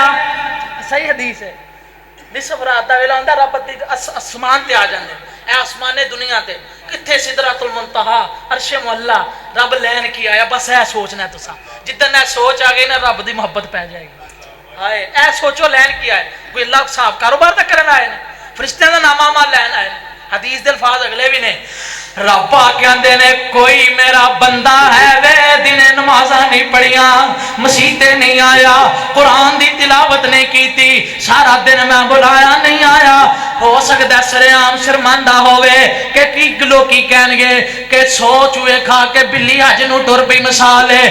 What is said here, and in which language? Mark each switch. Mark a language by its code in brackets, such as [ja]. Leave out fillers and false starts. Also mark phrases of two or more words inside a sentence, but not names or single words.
[pa] صحیح حدیث ہے. نصف رات دا ویلا ہوندا رب آسمان تے آ جاندے. اے آسمان دنیا تے کتھے سدرۃ المنتہا, عرش معلا, رب لین کی آیا؟ بس اے سوچنا ہے تساں, جدن اے سوچ آ گئی نا رب دی محبت پہ جائے گی. ہائے اے سوچو لین کی آئے, کوئی اللہ صاحب کاروبار تک کرن آئے نے, فرشتیاں دا نامہ لین آئے نے. حدیث دے الفاظ اگلے بھی نے, رب آکھیاں نے کوئی میرا بندہ ہے وے دن نمازاں نہیں پڑھیا، مسیتے نہیں آیا، قرآن کی تلاوت نہیں کی، سارا دن میں بلایا نہیں آیا. ہو سکتا سرعام شرمندا ہووے کہ کی لوگ کہنگے کہ 100 چوہے کھا کے بلی اج نوں ٹر پئی مثال ہے.